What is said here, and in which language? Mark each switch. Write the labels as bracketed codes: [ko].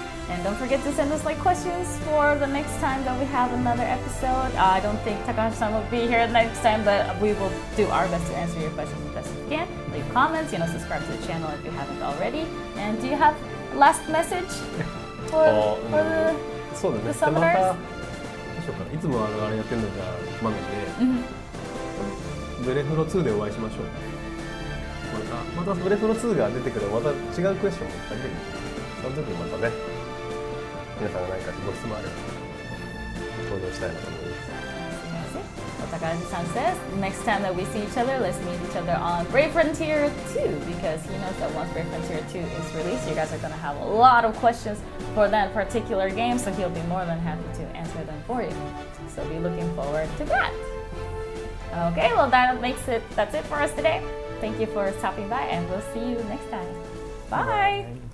[en] And don't forget to send us questions for the next time that we have another episode. I don't think Takahashi-san will be here next time, but we will do our best to answer your questions as best as we can. Leave comments, subscribe to the channel if you haven't already. And do you have a last message for the summoners? [ja] いつもあれやってるのじゃつまんないんで、ブレフロ2でお会いしましょう。またブレフロ2が出てくるまた違うクエスチョンもいっぱい出てくる。その時にまたね、皆さんが何かご質問あれば登場したいなと思います。 [en] Takahashi-san says, next time that we see each other, let's meet each other on Brave Frontier 2, because he knows that once Brave Frontier 2 is released, you guys are going to have a lot of questions for that particular game, so he'll be more than happy to answer them for you. So be looking forward to that. Okay, well that's it for us today. Thank you for stopping by, and we'll see you next time. Bye!